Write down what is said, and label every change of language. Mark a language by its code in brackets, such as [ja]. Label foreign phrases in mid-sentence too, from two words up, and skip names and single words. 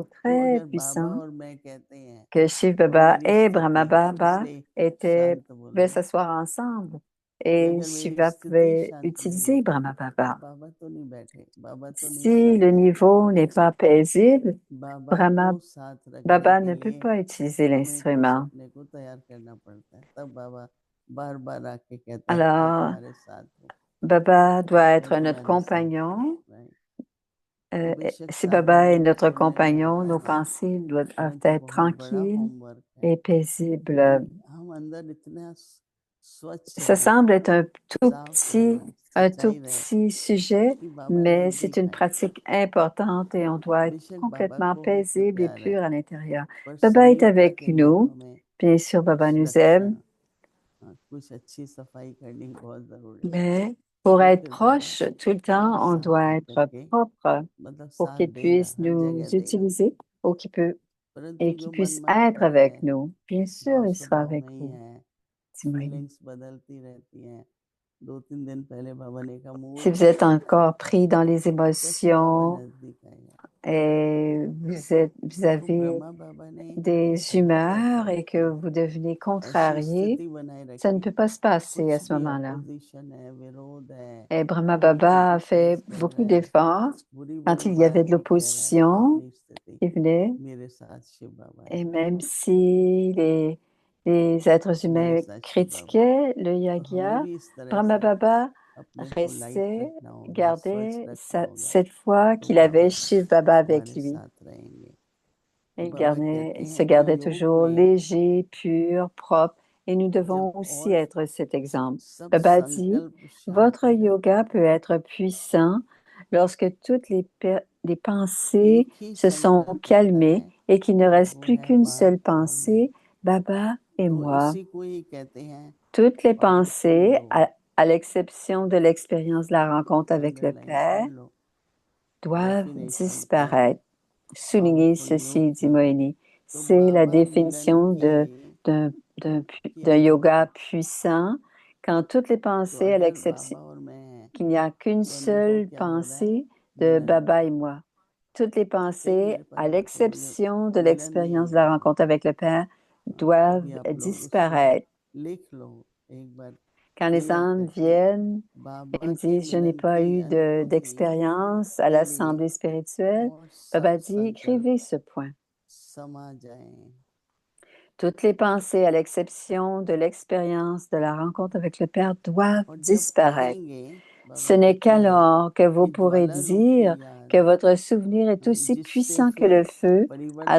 [hi] तो [fr] très [hi] अगर बाबा [fr] puissant, [hi] और मैं कहते हैं [fr] que Shiv [hi] कि [fr] Baba [hi] मेरी [fr] et Brahma [hi] स्थिति [fr] Baba [hi] इसलिए शांत [fr] pouvaient [hi] बोलना [fr] s'asseoir ensemble [hi] कि [fr] et [hi] अगर मेरी [fr] Shiva [hi] स्थिति [fr] pouvait [hi] शांत नहीं [fr] utiliser [hi] होती [fr] Brahma Baba. [hi] बाबा तो नहीं बैठे, बाबा तो नहीं [fr] Si [hi] साथ [fr] le [hi] रहेंगे। [fr] niveau n'est pas paisible, [hi] बाबा [fr] Brahma [hi] को साथ रखने [fr] Baba [hi] के [fr] ne peut [hi] लिए [fr] pas utiliser [hi] हमें कुछ [fr] l'instrument. [hi] अपने को तैयार करना पड़ता है, तब बाबा बार बार आके कहता है मैं [fr] Alors, [hi] तुम्हारे साथ हूँ, [fr] Baba doit [hi] मैं [fr] être notre [hi] तुम्हारे साथ [fr] compagnon. [hi] हूँ। तो बेशक [fr] Si [hi] साधन [fr] Baba est [hi] बहुत [fr] notre [hi] करने [fr] compagnon, [hi] लायक [fr] nos [hi] है, [fr] pensées doivent [hi] परंतु [fr] être [hi] बहुत बड़ा [fr] tranquilles [hi] होमवर्क है [fr] et paisibles. [hi] कि हम अंदर इतना स्वच्छ [fr] Ça [hi] रहें, [fr] semble être [hi] साफ रहें, [fr] un tout [hi] सच्चाई रहे [fr] petit sujet, [hi] कि बाबा [fr] mais c'est [hi] नजदीक [fr] une [hi] आए। [fr] pratique importante et on doit être [hi] बेशक बाबा [fr] complètement [hi] को हम पे [fr] paisible et [hi] प्यार है, [fr] pur à l'intérieur. [hi] पर [fr] Baba est [hi] समीपता [fr] avec [hi] के लिए [fr] nous. [hi] हमें [fr] Bien sûr, Baba [hi] कुछ [fr] nous [hi] रक्षा, [fr] aime, [hi] कुछ अच्छी सफाई करनी बहुत जरूरी है। [fr] mais pour [hi] तो [fr] être [hi] फिर बाबा [fr] proche tout le temps, on [hi] साथ [fr] doit [hi] आकर [fr] être [hi] के [fr] propre [hi] मतलब [fr] pour [hi] साथ [fr] qu'il [hi] देगा, [fr] puisse [hi] हर [fr] nous [hi] जगह देगा, [fr] utiliser ou [hi] परंतु [fr] et [hi] जो [fr] qu'il [hi] मन [fr] puisse être [hi] मात्र है, [fr] avec nous. Bien sûr, [hi] भाव [fr] il sera [hi] स्वभाव [fr] avec [hi] में ही [fr] vous, [hi] है, [fr] Timoïne. [hi] फीलिंग्स बदलती रहती हैं। 2-3 दिन पहले बाबा ने कहा [fr] Si [hi] मूड [fr] vous êtes encore pris dans les [hi] तो कैसे बाबा [fr] émotions [hi] नजदीक आएगा। [fr] et vous [hi] देखो [fr] avez [hi] ब्रह्मा बाबा ने [fr] des [hi] बहुत [fr] humeurs et [hi] एफर्ट [fr] que [hi] किया, [fr] vous devenez [hi] ऐसी [fr] contrarié, [hi] स्थिति बनाए [fr] ça ne [hi] रखी, [fr] peut pas se passer à [hi] कुछ [fr] ce [hi] भी [fr] moment-là. [hi] ऑपोजिशन है, विरोध है, [fr] Et Brahma [hi] कोई [fr] Baba a fait [hi] क्रिटिसाइज कर [fr] beaucoup [hi] रहा है, [fr] d'efforts [hi] बुरी [fr] quand [hi] बुरी [fr] il y avait de [hi] बातें कह रहा है, [fr] l'opposition [hi] अपनी स्थिति [fr] qui venait. [hi] मेरे साथ शिव बाबा है, [fr] Et même si les êtres [hi] मेरे [fr] humains [hi] साथ शिव बाबा है। [fr] critiquaient le [hi] तो हमें [fr] yagya, [hi] भी इस तरह [fr] Brahma [hi] से [fr] Baba [hi] अपने को लाइट [fr] restait, [hi] रखना होगा, स्वच्छ [fr] gardait [hi] रखना होगा, [fr] cette foi [hi] तो [fr] qu'il avait [hi] बाबा [fr] Shiv Baba avec [hi] हमारे [fr] lui. [hi] साथ रहेंगे। [fr] Et [hi] तो बाबा [fr] il [hi] कहते [fr] se [hi] हैं कि [fr] gardait [hi] योग [fr] toujours [hi] में [fr] léger, pur, propre. Et nous [hi] जब [fr] devons aussi [hi] और [fr] être cet exemple. [hi] सब [fr] Baba dit, [hi] संकल्प शांत [fr] votre [hi] हो जाते [fr] yoga peut être puissant lorsque toutes les [hi] हैं, [fr] pensées [hi] एक ही [fr] se sont [hi] संकल्प होता [fr] calmées [hi] है, [fr] et qu'il ne reste [hi] वो [fr] plus [hi] है [fr] qu'une seule [hi] बाप और मैं। [fr] pensée, Baba et [hi] तो [fr] moi. [hi] इसी को ही कहते हैं [fr] Toutes les [hi] पावरफुल [fr] pensées, [hi] योग। [fr] à l'exception de l'expérience de la rencontre avec le [hi] अंडरलाइन कर [fr] Père, [hi] लो, [fr] doivent [hi] डेफिनेशन क्या है [fr] disparaître. Soulignez [hi] पावरफुल योग [fr] ceci, dit [hi] की। [fr] Moini. [hi] तो [fr] C'est la [hi] बाबा मिलन [fr] définition [hi] किए [fr] d'un, [hi] कि [fr] d'un [hi] अगर [fr] yoga puissant quand toutes les [hi] तो [fr] pensées, à [hi] अगर [fr] l'exception [hi] बाबा और मैं हैं [fr] qu'il n'y a qu'une [hi] तो अनुभव [fr] seule [hi] क्या हो रहा है, [fr] pensée de [hi] मिलन हो [fr] Baba [hi] रहा [fr] et [hi] है। [fr] moi. Toutes les [hi] कई [fr] pensées, [hi] मेरे पास [fr] à [hi] आते हैं, मुझे [fr] l'exception de [hi] मिलन नहीं [fr] l'expérience de [hi] हो [fr] la [hi] रहा। [fr] rencontre avec le Père, [hi] तो भी [fr] doivent [hi] आप लोग उसको [fr] disparaître. [hi] लिख लो, एक बार [fr] Quand les [hi] क्लियर [fr] âmes [hi] करके [fr] viennent et [hi] बाबा [fr] me [hi] के [fr] disent, je n'ai [hi] मिलन [fr] pas [hi] की [fr] eu [hi] अनुभूति [fr] d'expérience à [hi] के लिए [fr] l'assemblée spirituelle, [hi] और सब [fr] Baba dit, [hi] संकल्प [fr] écrivez ce point. [hi] समा जाएं। [fr] Toutes les pensées, à l'exception de l'expérience de la rencontre avec le Père, doivent [hi] और जब [fr] disparaître. [hi] कहेंगे, [fr] Ce [hi] बाबा [fr] n'est [hi] कहते हैं [fr] qu'alors que vous [hi] कि [fr] pourrez [hi] ज्वाला रूप की [fr] dire [hi] याद, [fr] que votre souvenir est aussi [hi] जिससे [fr] puissant que [hi] फिर [fr] le feu à